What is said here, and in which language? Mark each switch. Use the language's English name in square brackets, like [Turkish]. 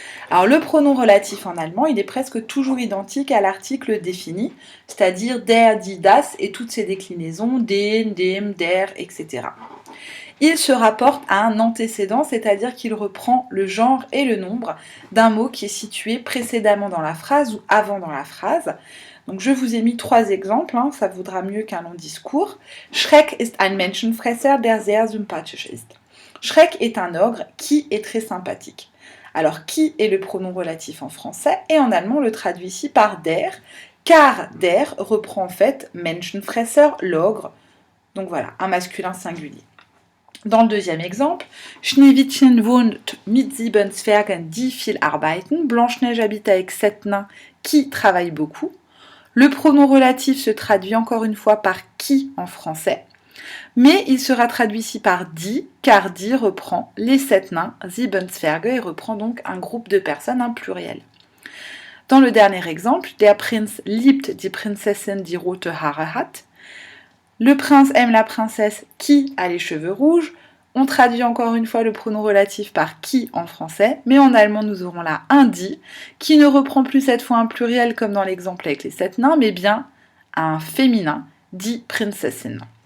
[French] Alors le pronom relatif en allemand, il est presque toujours identique à l'article défini, c'est-à-dire der, die, das et toutes ses déclinaisons, den, dem, der, etc. Il se rapporte à un antécédent, c'est-à-dire qu'il reprend le genre et le nombre d'un mot qui est situé précédemment dans la phrase ou avant dans la phrase. Donc je vous ai mis trois exemples, ça vaudra mieux qu'un long discours. [German] Schreck ist ein Menschenfresser, der sehr sympathisch ist. [French] Schreck est un ogre qui est très sympathique. Alors qui est le pronom relatif en français et en allemand on le traduit ici par der, car der reprend en fait Menschenfresser, l'ogre. Donc voilà, un masculin singulier. Dans le deuxième exemple, [German] Schneewittchen wohnt mit 7 Zwergen, die viel arbeiten. [French] Blanche-Neige habite avec 7 nains qui travaillent beaucoup. Le pronom relatif se traduit encore une fois par qui en français, mais il sera traduit ici par die, car die reprend les 7 nains, 7 Zwerge, et reprend donc un groupe de personnes, un pluriel. Dans le dernier exemple, [German] der Prinz liebt die Prinzessin, die rote Haare hat. [French] Le prince aime la princesse qui a les cheveux rouges. On traduit encore une fois le pronom relatif par qui en français, mais en allemand nous aurons là un die, qui ne reprend plus cette fois un pluriel comme dans l'exemple avec les 7 nains, mais bien un féminin, die Prinzessin.